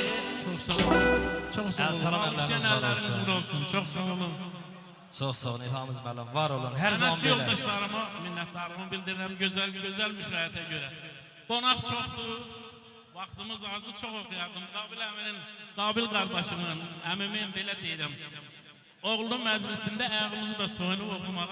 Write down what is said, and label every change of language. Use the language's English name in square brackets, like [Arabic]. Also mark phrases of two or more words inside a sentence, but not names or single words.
[Turkish] Çok sağ olun. Çok sağ olun. [Azerbaijani] Salam [Turkish] Alkışlayan elleriniz var elleriniz olsun. uğur olsun. Çok sağ olun. [Azerbaijani] Çox sağ olun İlhamız müəllim, var olun. Hər zaman Sənətçi belə. yoldaşlarıma minnətdarımı bildirirəm gözəl müşahidə görə. Qonaq çoxdur. Vaxtımız azdır, çox oxuyardım. Qabil əminin, Qabil qardaşımın, əmimin belə deyirəm. Oğlunun məclisində ayağımızı da soyunub oxumağa hazırıq.